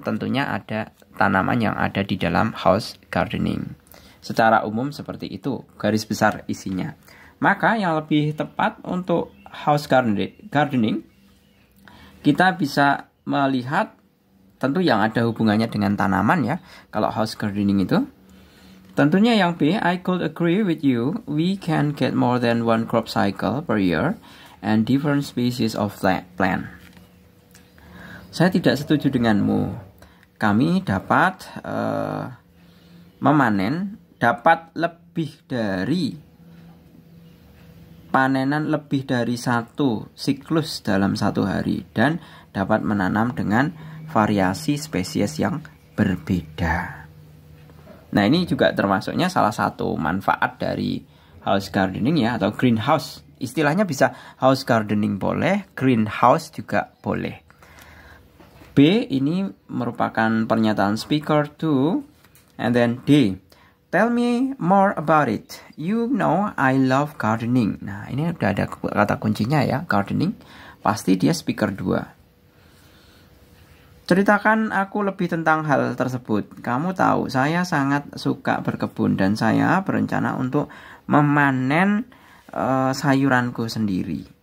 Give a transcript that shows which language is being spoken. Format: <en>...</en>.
<id>Tentunya ada tanaman yang ada di dalam house gardening. Secara umum seperti itu, garis besar isinya. Maka yang lebih tepat untuk house gardening, kita bisa melihat tentu yang ada hubungannya dengan tanaman ya. Kalau house gardening itu, tentunya yang B,</id> <en>I could agree with you. We can get more than one crop cycle per year and different species of plant.</en> <id>Saya tidak setuju denganmu. Kami dapat memanen, dapat lebih dari panenan lebih dari satu siklus dalam satu hari dan dapat menanam dengan variasi spesies yang berbeda. Nah, ini juga termasuknya salah satu manfaat dari house gardening ya, atau greenhouse. Istilahnya bisa house gardening boleh, greenhouse juga boleh. B, ini merupakan pernyataan speaker 2.</id> <en>And then D, tell me more about it. You know I love gardening.</en> <id>Nah, ini udah ada kata kuncinya ya, gardening. Pasti dia speaker 2. Ceritakan aku lebih tentang hal tersebut. Kamu tahu, saya sangat suka berkebun dan saya berencana untuk memanen sayuranku sendiri.</id>